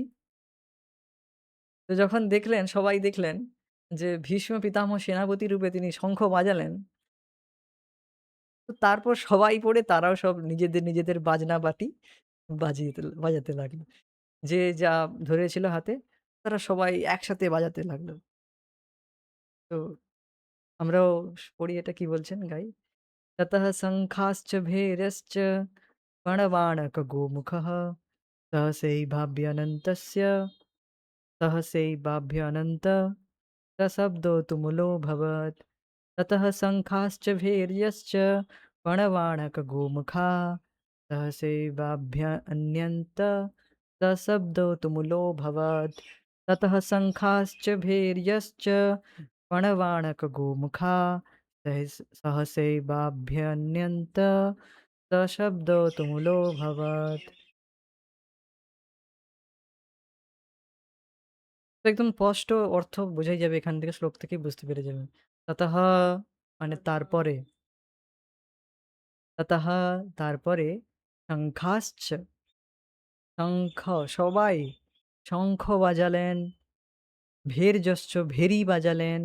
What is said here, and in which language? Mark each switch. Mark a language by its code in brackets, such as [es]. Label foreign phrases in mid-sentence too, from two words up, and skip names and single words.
[bn] তো যখন দেখলেন, সবাই দেখলেন যে ভীষ্ম পিতামহ সেনাপতি রূপে তিনি শঙ্খ বাজালেন, তো তারপর সবাই পড়ে তারাও সব নিজেদের বাজনা বাটি বাজাতে লাগলো। যে যা ধরেছিল হাতে তারা সবাই একসাথে বাজাতে লাগলো। তো আমরাও পড়ি, এটা কি বলছেন গাই? [sa] ततः शङ्खाश्च भैरश्च पणवाणकगोमुखः सहसैवाभ्यनन्तस्य सहसैवाभ्यनन्त सशब्दो तुमुलोऽभवत्। ततः शङ्खाश्च भैर्यश्च पणवाणकगोमुखा सहसैवाभ्यन्यन्त सशब्दो तुमुलोऽभवत्। ततः शङ्खाश्च भैर्यश्च पणवाणकगोमुखा सहसैवाभ्यन्यन्त सशब्दो तुमुलोऽभवत्। [bn] তো একদম স্পষ্ট অর্থ বোঝাই যাবে, এখান থেকে শ্লোক থেকেই বুঝতে পেরে যাবেন। ততঃ মানে তারপরে, ততঃ তারপরে, শঙ্খাশ্চ শঙ্খ সবাই শঙ্খ বাজালেন, ভের্যশ্চ ভেরি বাজালেন।